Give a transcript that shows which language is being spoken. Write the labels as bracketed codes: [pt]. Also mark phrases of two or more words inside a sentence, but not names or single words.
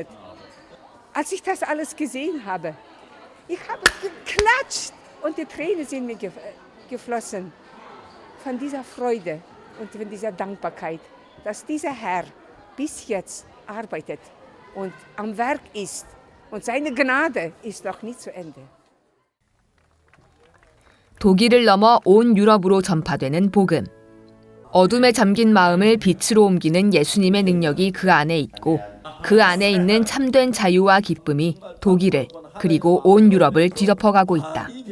[de] Als ich das alles gesehen habe, ich habe geklatscht und die Tränen sind mir geflossen von dieser Freude und von dieser Dankbarkeit, dass dieser Herr bis jetzt arbeitet und am Werk ist und seine Gnade ist noch nicht zu Ende. [ko] 독일을 넘어 온 유럽으로 전파되는 복음. 어둠에 잠긴 마음을 빛으로 옮기는 예수님의 능력이 그 안에 있고 그 안에 있는 참된 자유와 기쁨이 독일을 그리고 온 유럽을 뒤덮어가고 있다.